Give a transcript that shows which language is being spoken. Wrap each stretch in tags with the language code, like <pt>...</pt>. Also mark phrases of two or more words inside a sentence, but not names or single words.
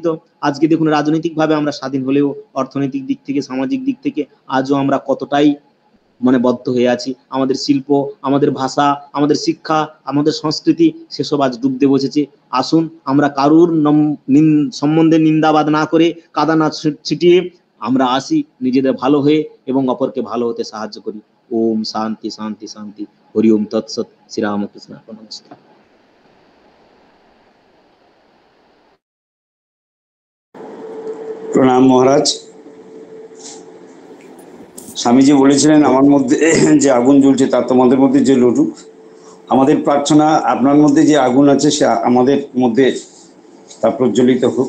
<bn>আজকে দেখুন রাজনৈতিক ভাবে আমরা স্বাধীন হলেও অর্থনৈতিক দিক থেকে, সামাজিক দিক থেকে আজও আমরা কতটাই বদ্ধ হয়ে আছি। আমাদের শিল্প, আমাদের ভাষা, আমাদের শিক্ষা, আমাদের সংস্কৃতি, সেসব আজ ডুবতে বসেছে। আসুন আমরা কারুর সম্বন্ধে নিন্দাবাদ না করে, কাদা না ছিটিয়ে আমরা আসি নিজেদের ভালো হয়ে এবং অপরকে ভালো হতে সাহায্য করি।</bn> <sa>ओम शांति शांति शांति। हरि ओम तत्सत। श्री रामकृष्ण अर्पणमस्तु।</sa> <bn>প্রণাম মহারাজ। স্বামীজি বলেছিলেন আমার মধ্যে যে আগুন জ্বলছে তার তোমাদের মধ্যে যে লুটুক। আমাদের প্রার্থনা আপনার মধ্যে যে আগুন আছে সে আমাদের মধ্যে তা প্রজ্বলিত হোক।</bn>